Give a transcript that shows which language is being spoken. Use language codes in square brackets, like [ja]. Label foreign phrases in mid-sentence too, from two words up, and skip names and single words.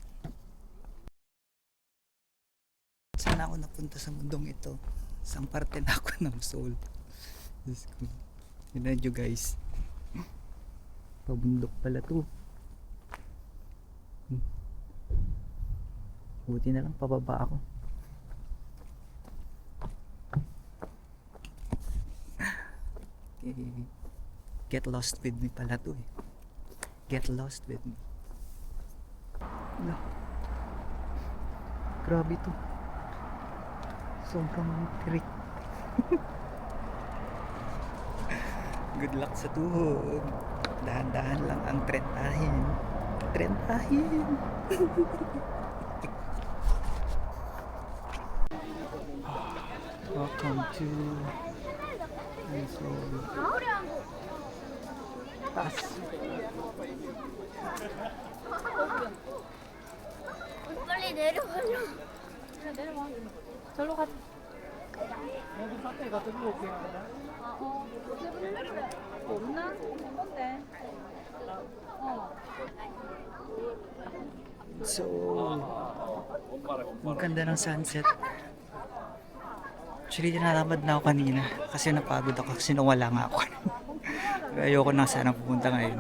[tl] Saan ako napunta sa mundong ito? Isang parte na ako ng soul. Diyos ko. Yun nyo guys. Pabundok pala to. Buti na lang pababa ako. Okay. [en] Get lost with me [tl] pala to eh. [en] Get lost with me. [tl] Wala. Grabe to. Sobrang tirik. [en] Good luck [tl] sa tuhod. Dahan-dahan lang ang trentahin. Trentahin. [en] Welcome to [tl] Taas. [ko] 빨리 내려가려. 절로 가. 없나? 뭔데? [tl] So, ang ganda ng sunset. Actually, tinatapad na ako kanina kasi napagod ako kasi nawala nga ako. Ayoko na sana pupunta ngayon.